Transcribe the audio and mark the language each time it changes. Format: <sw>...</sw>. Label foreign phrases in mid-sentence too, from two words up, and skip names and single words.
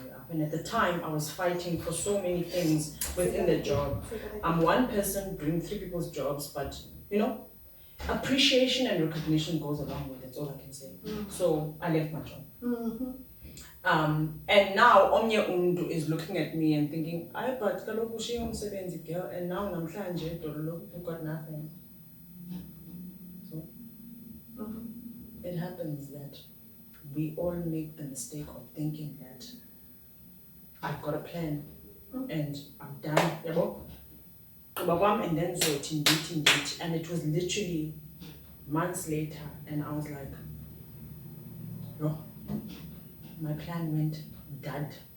<en>And at the time I was fighting for so many things within the job. I'm one person doing 3 people's jobs, but appreciation and recognition goes along with it. That's all I can say. So I left my job. And now</en> <xh>omnye umuntu</xh> <en>is looking at me and thinking, "Ay, but</en> <xh>kaloku ushiye umsebenzi</xh> <en>girl, and now namhlanje you've got nothing." So it happens that we all make the mistake of thinking that I've got a plan and I'm done. And then so it and it was literally months later, and I was like, no, my plan went dud.</en>